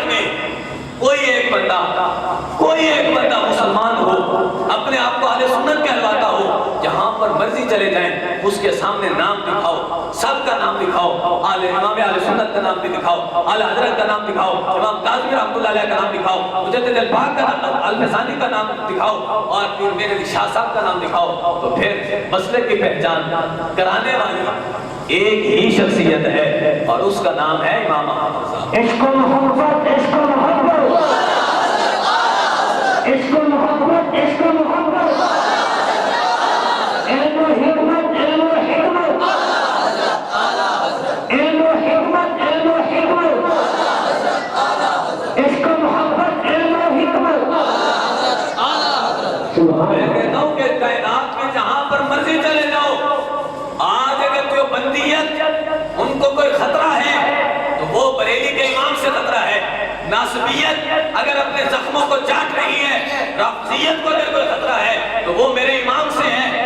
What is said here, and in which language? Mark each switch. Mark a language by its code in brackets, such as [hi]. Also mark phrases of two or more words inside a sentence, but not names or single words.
[ur] میں کوئی ایک بندہ مسلمان ہو، اپنے آپ کو اہل سنت کہلواتا ہو، جہاں پر مرضی چلے جائیں اس کے سامنے نام دکھاؤ، سب کا نام دکھاؤ، امام اہل سنت کا نام بھی دکھاؤ، اعلی حضرت کا نام دکھاؤ، امام کاظمی رحمۃ اللہ علیہ کا نام دکھاؤ، مجدد الپاک کا نام، الفسانی کا نام دکھاؤ، اور پھر میرے علی شاہ صاحب کا نام دکھاؤ، تو پھر مسلک کی پہچان کرانے والی ایک ہی شخصیت ہے اور اس کا نام ہے امام احمد صاحب۔ عشق و محبت، عشق و محبت، عشق و محبت، عشق و محبت، علم و حکمت، علم و حکمت، علم و حکمت، علم و حکمت، عشق و محبت، علم و حکمت۔ میں کہتا ہوں کہ کائنات میں جہاں پر مرضی چلے جاؤ، آج اگر جو بندیت ان کو کوئی خطرہ ہے تو وہ بریلی کے امام سے خطرہ ہے، ناصبیت اگر اپنے زخموں کو چاٹ رہی ہے، رافضیت کو اگر کوئی خطرہ ہے تو وہ میرے امام سے ہے۔